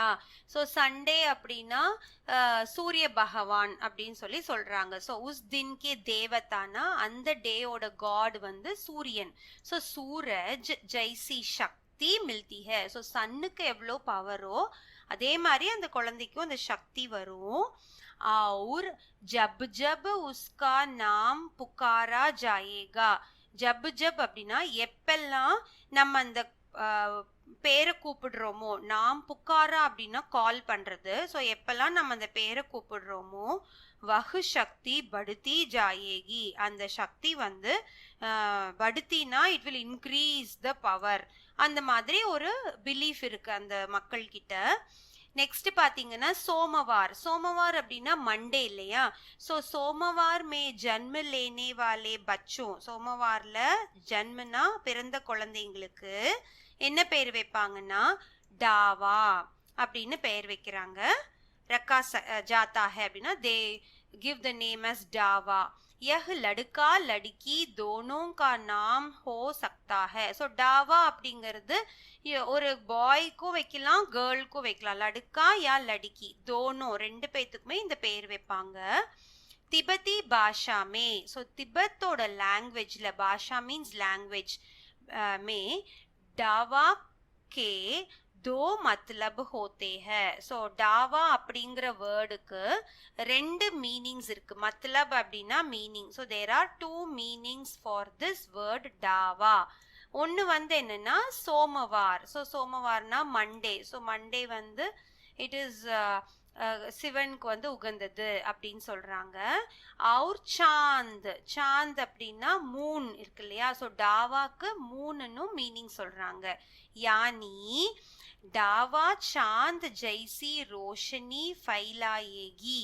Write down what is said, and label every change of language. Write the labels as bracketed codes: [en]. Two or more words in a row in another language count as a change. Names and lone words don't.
[ta] ஸோ சண்டே அப்படின்னா சூரிய பகவான் அப்படின்னு சொல்லி சொல்றாங்க. ஸோ [hi] उस दिन के देवता ना [ta] அந்த டேயோட காட் வந்து சூரியன். [hi] सो सूरज जैसी शक्ति मिलती है. [ta] ஸோ சன்னுக்கு எவ்வளோ பவரோ அதே மாதிரி அந்த குழந்தைக்கும் அந்த சக்தி வரும். [hi] और जब जब उसका नाम पुकारा जाएगा. जब जब [ta] அப்படின்னா எப்பெல்லாம் நம்ம அந்த பேரை கூப்பிடுறோமோ, [hi] नाम पुकारा [ta] அப்படின்னா கால் பண்றது. ஸோ எப்பெல்லாம் நம்ம அந்த பேரை கூப்பிடுறோமோ [hi] वह शक्ति बढ़ती जाएगी, [ta] அந்த சக்தி வந்து படுத்தினா [en] it will increase the power. [ta] அந்த மாதிரி ஒரு பிலீஃப் இருக்கு அந்த மக்கள் கிட்ட. நெக்ஸ்ட் பாத்தீங்கன்னா சோமவார். சோமவார் அப்படின்னா மண்டே இல்லையா? [hi] सो सोमवार में जन्म लेने वाले बच्चों. [ta] சோமவார்ல ஜன்மனா பிறந்த குழந்தைங்களுக்கு என்ன பேர் வைப்பாங்கன்னா டாவா அப்படின்னு பெயர் வைக்கிறாங்க. [hi] रखा जाता है [en] அப்படின்னா they give the name as डावा. [hi] यह लड़का लड़की दोनों का नाम हो सकता है. [ta] ஸோ டாவா அப்படிங்கிறது ஒரு பாய்க்கும் வைக்கலாம் கேர்ளுக்கும் வைக்கலாம். [hi] लड़का या लड़की दोनों [ta] ரெண்டு பேத்துக்குமே இந்த பேர் வைப்பாங்க. [hi] तिब्बती भाषा में, [ta] ஸோ திபெத்தோட லாங்குவேஜ்ல [hi] பாஷா [en] means language [hi] में डावा के दो मतलब होते हैं. [ta] ஸோ டாவா அப்படிங்கிற வேர்டுக்கு ரெண்டு மீனிங்ஸ் இருக்கு. மத்லப் அப்படின்னா மீனிங். [en] so there are two meanings for this word Dava. [ta] ஒன்று வந்து என்னன்னா சோமவார். ஸோ சோமவார்னா மண்டே. ஸோ மண்டே வந்து [en] it is [ta] சிவனுக்கு வந்து உகந்தது அப்படின்னு சொல்றாங்க. அவர் சாந்த், சாந்த் அப்படின்னா மூன் இருக்கு இல்லையா? ஸோ டாவாக்கு மூணுன்னு மீனிங் சொல்றாங்க. [hi] यानी डावा चाँद जैसी रोशनी फैलाएगी.